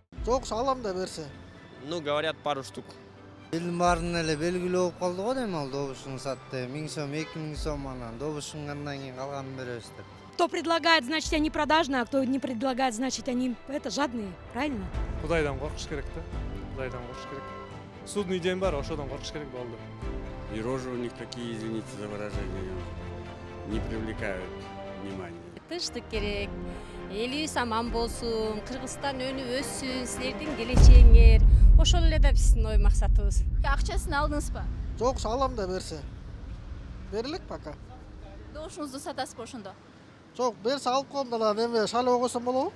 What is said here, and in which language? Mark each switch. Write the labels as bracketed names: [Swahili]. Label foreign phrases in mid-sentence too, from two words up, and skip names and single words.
[Kyrgyz] Жок, алам да берсе. [Russian] Ну, говорят, пару штук. [Kyrgyz] Элдин баарын эле белгилүү болуп калды го дейм, ал добушун сатты. 1000 сом, 2000 сом анан добушунгандан кийин калганын беребиз деп. [Russian] Кто предлагает, значит, они продажные, а кто не предлагает, значит, они жадные, правильно? [Kyrgyz] Кудайдан коркуш керек да. Кудайдан коркуш керек. [Russian] Судный день [Kyrgyz] бар, ошодон коркуш керек болду. [Russian] И рожи у них такие, извините за выражение, не привлекают внимания. [Kyrgyz] Тынчтык керек. Элибиз аман болсун, Кыргызстан өнүп өссүн, силердин келечегиңер. Ошол эле да биздин ой максатыбыз. Акчасын алдыңызбы? Жок, алам да берсе. Берилек пока. Добушуңузду сатасызбы ошондо? Жок, берсе алып коем да эме шайлоо койсом болобу?